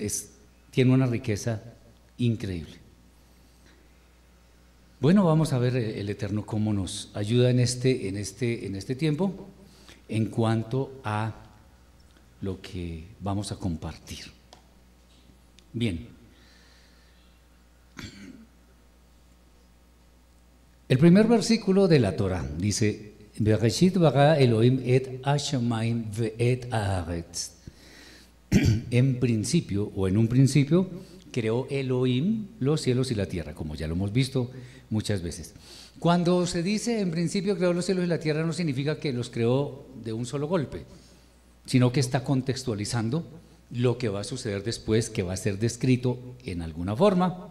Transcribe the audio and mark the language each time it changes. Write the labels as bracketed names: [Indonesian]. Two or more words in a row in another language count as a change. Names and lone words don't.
[Spanish] Tiene una riqueza increíble. Bueno, vamos a ver el Eterno cómo nos ayuda en este tiempo en cuanto a lo que vamos a compartir. Bien. El primer versículo de la Torah dice: [Hebrew] בראשית ברא אלוהים את השמים ואת הארץ. [Spanish] En principio, o en un principio, creó Elohim los cielos y la tierra, como ya lo hemos visto muchas veces. Cuando se dice en principio creó los cielos y la tierra, no significa que los creó de un solo golpe, sino que está contextualizando lo que va a suceder después, que va a ser descrito en alguna forma.